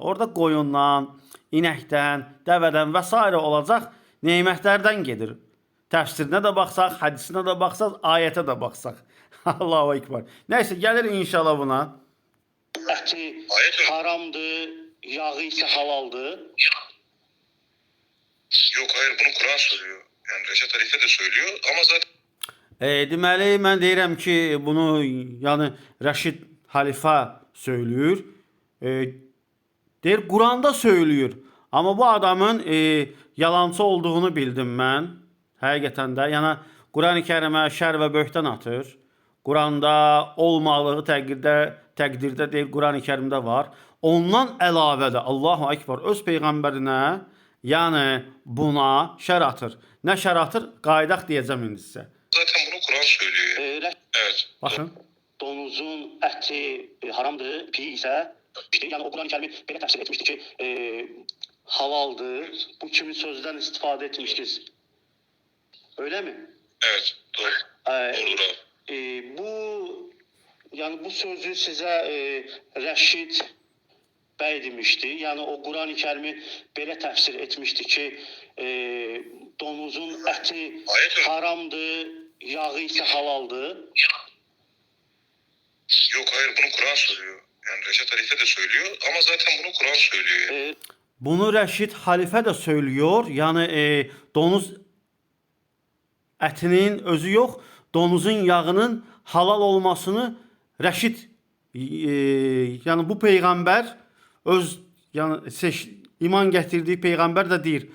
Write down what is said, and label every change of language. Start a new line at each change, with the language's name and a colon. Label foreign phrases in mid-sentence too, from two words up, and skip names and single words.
Azerbaijani: Orada qoyundan, inəkdən, dəvədən və s. olacaq nemətlərdən gedir. Təfsirinə də baxsaq, hədisinə də baxsaq, ayətə də baxsaq.
Arabic: الله أكبر.
Azerbaijani: Neyse, gəlir inşallah buna. Əti haramdır, yağı ise halaldır.
Turkish: Yok hayır, bunu Kur'an söylüyor. Yani Reşat Halife de söylüyor ama zaten
Azerbaijani: Deməli, mən deyirəm ki, bunu yəni Rəşid Halifə söylüyor. Deyir, Quranda söylüyor. Amma bu adamın yalancı olduğunu bildim mən. Həqiqətən də, yəni Qurani-Kərimə şər və böhtan atır. Quranda olmadığı təqdirdə deyil, Qurani-Kərimdə var. Ondan əlavə də
Arabic: الله أكبر
Azerbaijani: öz peyğəmbərinə, yəni buna şər atır. Nə şər atır? Qaydaq deyəcəm indi sizə.
Turkish: zaten bunu Kur'an söylüyor. Evet.
Azerbaijani: Baxın. Donuzun əti haramdır, pi ise yani o Kur'an-ı Kerim'i belə təfsir etmişdi ki halaldır.
Turkish: Bu kimi sözden istifade etmişiz. Öyle mi? Evet. Doğru. Doğrudur abi.
Azerbaijani: Bu sözü size Rəşid bəy demişdi. Yani o Kur'an-ı Kerim'i belə təfsir etmişdi ki donuzun əti haramdır, yağı ise halaldır.
Turkish: Yok hayır, bunu Kur'an söylüyor. Yani Reşat Halife de söylüyor ama zaten bunu Kur'an söylüyor.
Azerbaijani: Bunu Rəşid Halifə də söylüyor. Yəni donuz ətinin özü yox, donuzun yağının halal olmasını Rəşid yəni bu peyğəmbər öz yəni iman gətirdiyi peyğəmbər də deyir.